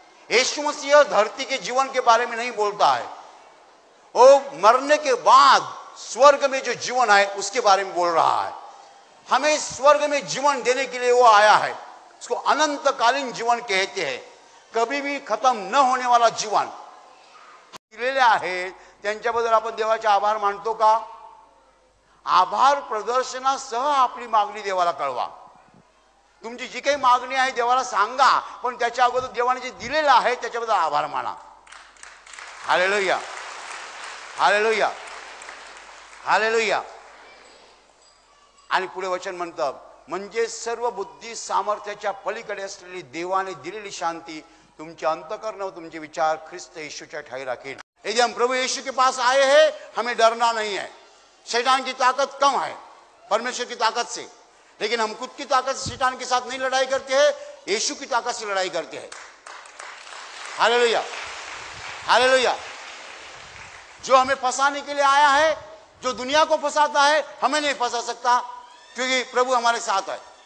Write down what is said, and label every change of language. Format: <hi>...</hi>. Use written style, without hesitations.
<hi>यीशु मसीह धरती के जीवन के बारे में नहीं बोलता है, वो मरने के बाद स्वर्ग में जो जीवन है उसके बारे में बोल रहा है। हमें स्वर्ग में जीवन देने के लिए वो आया है। उसको अनंतकालीन जीवन कहते हैं, कभी भी खत्म न होने वाला जीवन</hi> <mr>दिलेले आहे। त्यांच्याबद्दल आपण देवाचे आभार मानतो का? आभार प्रदर्शनासह आपली मागणी देवाला कळवा। तुमची जी काही मागणी आहे देवाला सांगा, पण त्याच्या अगोदर देवाने जे दिलेलं आहे त्याच्याबद्दल आभार माना। Hallelujah, hallelujah, hallelujah. आणि पुढे वचन म्हणतं, म्हणजे सर्व बुद्धी सामर्थ्याच्या पलीकडे असलेली देवाने दिलेली शांती तुमचे अंतःकरण व तुमचे विचार ख्रिस्त यीशुच्या ठाई राखेल।</mr> <hi>यदि हम प्रभु यीशु के पास आए हैं, हमें डरना नहीं है। शैतान की ताकत कम है परमेश्वर की ताकत से, लेकिन हम खुद की ताकत से शैतान के साथ नहीं लड़ाई करते हैं, यीशु की ताकत से लड़ाई करते हैं। Hallelujah, hallelujah. जो हमें फंसाने के लिए आया है, जो दुनिया को फंसाता है, हमें नहीं फंसा सकता, क्योंकि प्रभु हमारे साथ है।</hi>